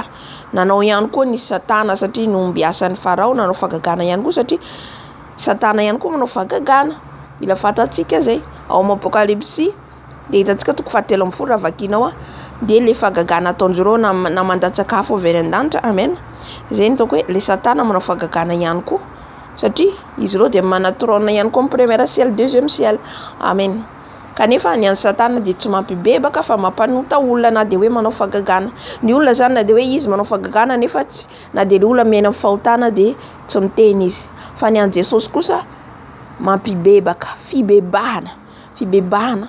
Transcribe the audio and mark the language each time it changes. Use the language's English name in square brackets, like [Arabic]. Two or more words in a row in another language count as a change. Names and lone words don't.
[Malagasy] Nanao ihany koa ny Satana, satria nombiasan'ny Farao nanao fagagana ihany koa, satria Satana ihany koa manao fagagana. Mila fantatsika zay. Ao amin'ny Apokalipsy de hitantsika toko 17 raha vakinao de le fagagana ataondry reo na mandan-tsakafo avy any an-danitra. Amen. Zay nitako hoe le Satana manao fagagana ihany koa, satria izy reo de mana trône ihany koa amin'ny [French] premier ciel, deuxième ciel. [Malagasy] Amen. Kanefa ny an'ny Satana de tsy mampibebaka fa mampanota olona, na de hoe manao fagagana. Ny olona zany na de hoe izy manao fagagana nefa tsy, na de le olona miaina amin'ny fahotana de tsy miteny izy. Fa ny an'i Jesosy kosa mampibebaka, fibebahana.